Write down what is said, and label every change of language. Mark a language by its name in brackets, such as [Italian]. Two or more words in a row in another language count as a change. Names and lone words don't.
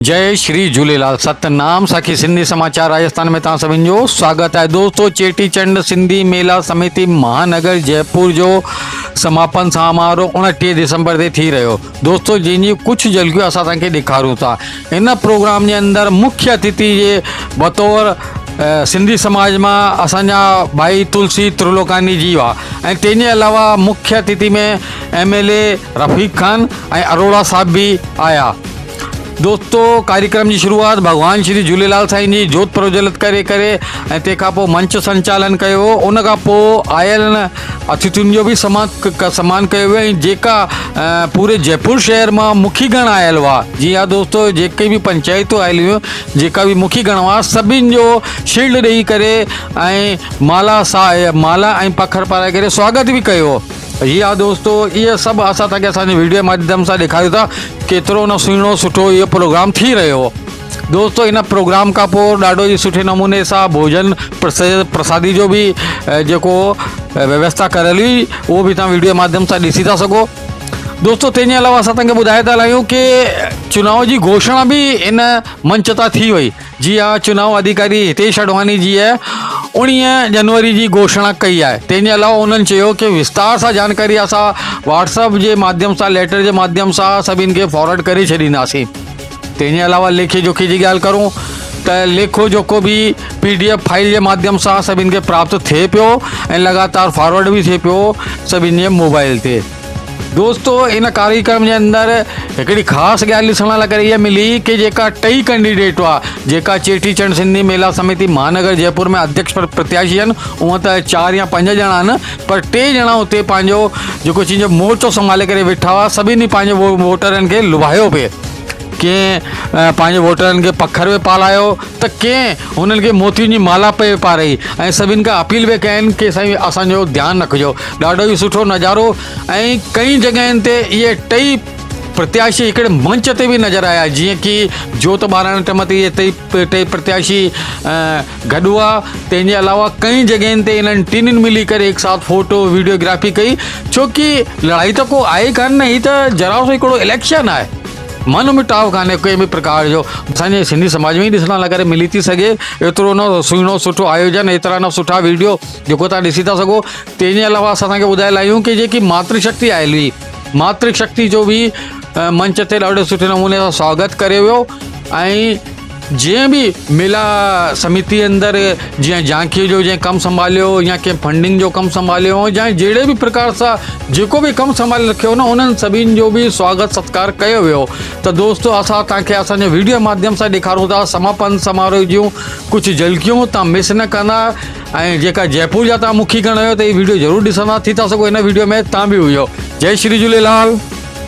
[Sindhi] जय श्री झूलेलाल। सतनाम साखी सिंधी समाचार राजस्थान में तव्हां सभिनी जो स्वागत है। दोस्तों, चेटीचंड सिंधी मेला समिति महानगर जयपुर जो समापन समारोह 29 दिसंबर ते थी रहियो। दोस्तों, जंहिंजी कुछ झलकियूं असां तव्हांखे ॾेखारूं था। इन प्रोग्राम जे अंदरि मुख्य अतिथि जे बतौर सिंधी समाज में असांजा भाई तुलसी त्रिलोकानी जी हुआ ऐं तंहिंजे अलावा मुख्य अतिथि में MLA रफ़ीक खान ऐं अरोड़ा साहब भी आया। दोस्तों, [Hindi] कार्यक्रम की शुरुआत [Sindhi] भगवान श्री झूलेलाल साईं जी जोत प्रज्वलित करे तंहिंखां पोइ मंच संचालन कयो। उन खां पोइ आयल अतिथियुनि जो भी सम्मान कयो वियो ऐं जेका पूरे जयपुर शहर में मुखीगण आयल हुआ, जी हाँ दोस्तों, जेके भी पंचायतूं आयल हुयूं, जेका भी मुखीगण हुआ, सभिनि जो शील्ड ॾेई करे ऐं माला ऐं पखर पाराए करे स्वागत भी कयो। जी हाँ दोस्तों, ये सब असां तव्हांखे असांजे वीडियो माध्यम सां ॾेखारियूं था केतिरो न सुहिणो सुठो इहो प्रोग्राम थी रहियो हो। दोस्तों, इन प्रोग्राम खां पोइ ॾाढो ई सुठे नमूने सां भोजन प्रसादी जो भी जेको व्यवस्था करियल हुई उहो भी तव्हां वीडियो माध्यम सां ॾिसी था सघो। दोस्तों, तंहिंजे अलावा असां तव्हांखे ॿुधाए था हलायूं कि चुनाव जी घोषणा भी इन मंच तां थी वई। जी हाँ, चुनाव अधिकारी हितेश अडवाणी जी है [Hindi] 19 जनवरी की घोषणा [Sindhi] कई है। तंहिंजे अलावा उन्होंने चयो कि विस्तार सां जानकारी असां व्हाट्सअप के माध्यम सां लेटर के माध्यम सां सभिनि खे फॉरवर्ड करे छॾींदासीं। तंहिंजे अलावा लेखे जोखे जी ॻाल्हि करूं त लेखो जोको भी PDF फाइल के माध्यम सां सभिनि खे प्राप्त थिए पियो ऐं लगातार फॉरवर्ड भी थिए पियो सभिनि जे मोबाइल ते। दोस्तों, [Hindi] इन कार्यक्रम के अंदर एक खास [Sindhi] ॻाल्हि ॾिसण लाइ इहा मिली कि जेका टई कैंडिडेट हुआ, जेका चेटीचंड सिंधी मेला समिति महानगर जयपुर में अध्यक्ष प्रत्याशी आहिनि, उअं त 4 या 5 ॼणा आहिनि, पर 3 ॼणा उते पंहिंजो जेको चीज मोर्चो संभाले करे वेठा हुआ। सभिनी पंहिंजे वोटरनि खे लुभायो पिए। कंहिं पंहिंजे वोटरनि खे पखर पे पालायो त कंहिं हुननि खे मोतियुनि जी माला पे पाराई ऐं सभिनि खां अपील भी कयनि कि साईं असांजो ध्यानु रखिजो। ॾाढो ई सुठो नज़ारो ऐं कई जॻहियुनि ते इहे टई प्रत्याशी हिकिड़े मंच ते भी नज़र आया, जीअं कि जोत ॿारण टाइम ते इहे टई प्रत्याशी गॾु हुआ। तंहिंजे अलावा कई जॻहियुनि ते इन्हनि टिनिनि मिली करे एक साथ फोटो वीडियोग्राफी कई, छोकी लड़ाई त को आहे कान न, ही त जरा सो हिकिड़ो इलेक्शन आहे, मन मिटाव कान्हे कंहिं भी प्रकार जो। असांजे सिंधी समाज में ही ॾिसण लाइ करे मिली थी सघे एतिरो न सुहिणो सुठो आयोजन, एतिरा न सुठा वीडियो जेको तव्हां ॾिसी था सघो। तंहिंजे अलावा असां तव्हांखे ॿुधाए लाहियूं कि जेकी मातृशक्ति आयल हुई, मातृशक्ति जो भी मंच ते ॾाढे सुठे नमूने सां स्वागत कयो वियो ऐं जंहिं भी मेला समिति अंदर जीअं झांकी जो जंहिं कमु संभालियो या कंहिं फंडिंग जो कमु संभालियो या जहिड़े भी प्रकार सां जेको भी कमु संभाले रखियो न, उन्हनि सभिनि जो भी स्वागत सत्कार कयो वियो। त दोस्तों, असां तव्हांखे असांजे वीडियो माध्यम सां ॾेखारूं था समापन समारोह जूं कुझु झलकियूं, तव्हां मिस न कंदा। ऐं जेका जयपुर जा तव्हां मुखीगण आहियो त हीअ वीडियो ज़रूरु ॾिसंदा थी था सघो। इन वीडियो में तव्हां भी हुयो। जय श्री झूलेलाल।